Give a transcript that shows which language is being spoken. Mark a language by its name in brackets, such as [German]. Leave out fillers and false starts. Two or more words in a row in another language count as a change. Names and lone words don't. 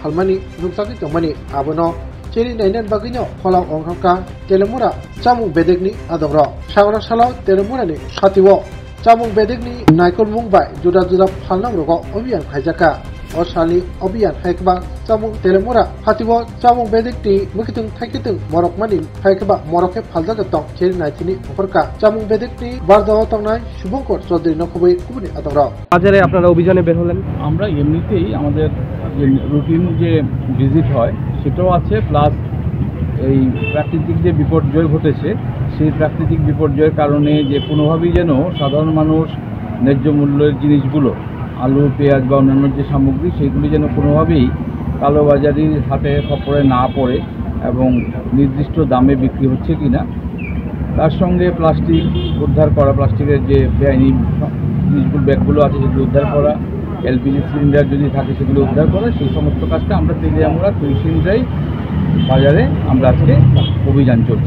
[Kok Borok] phalmani nukjagi tangmani abono cheri nainan bagino kholang ongkhaka telemura chamung bedekni adogro sagora salo telemura ni khatibo chamung bedekni naikol mungbai juda juda phalnam rogo obiyan khaijaka o sali obiyan haikba chamung telemura khatibo chamung bedekni mukitung thaikitung morok mani haikba morokhe phaljaga tong cheri naitini oporka chamung bedekni bardaw tongnai শুভঙ্কর চৌধুরী নখবই কুবনি adogro [Bangla] বাজারে আপনারা অভিযানে বের হলেন। আমরা এমনিতেই আমাদের যে রুটিন যে ভিজিট হয় সেটাও আছে, প্লাস এই প্রাকৃতিক যে বিপর্যয় ঘটেছে সেই প্রাকৃতিক বিপর্যয়ের কারণে যে কোনোভাবেই যেন সাধারণ মানুষ ন্যায্য মূল্যের জিনিসগুলো আলু পেঁয়াজ বা অন্যান্য যে সামগ্রী সেগুলি যেন কোনোভাবেই কালোবাজারির হাতে খপ্পরে না পড়ে এবং নির্দিষ্ট দামে বিক্রি হচ্ছে কিনা, তার সঙ্গে প্লাস্টিক উদ্ধার করা, প্লাস্টিকের যে বেআইনি জিনিসগুলো ব্যাগগুলো আছে সেগুলো উদ্ধার করা, [English] LPG cylinder [Bangla] যদি থাকে সেগুলো উদ্ধার করা, সেই সমস্ত কাজটা আমরা তেলিয়ামুড়া তুলসিন্দ্রাই বাজারে আমরা আজকে অভিযান চলছে।